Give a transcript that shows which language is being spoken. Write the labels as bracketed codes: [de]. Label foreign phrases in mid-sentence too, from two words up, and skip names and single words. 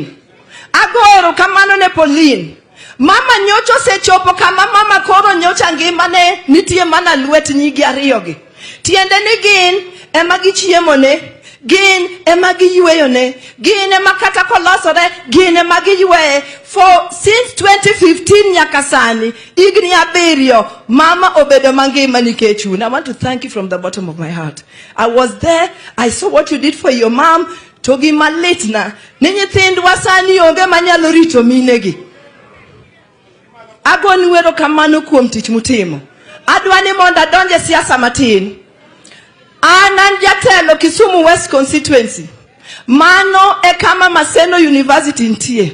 [luo] Agoero kamano ne Pauline. Mama nyocho sechopo kama mama koro nyocha ngimane nitie mana lwet nyigi ariyogi. Tiende ni gin ema gichiemone, gin ema giyueyone, gin ema kata kolosore, gin ema giyueye. [en] For since [luo] 2015 nyaka sani, igni abiriyo, mama obedo mangima nikech un. [en] I want to thank you from the bottom of my heart. I was there, I saw what you did for your mom. [luo] Togi malitna, ni nyithindwa sani onge manyalo rito minegi. Agoni wero kamano kuom tich mutimo. Adwani monda donje siasa matin. An jatelo Kisumu West constituency. Mano e kama Maseno University ntie.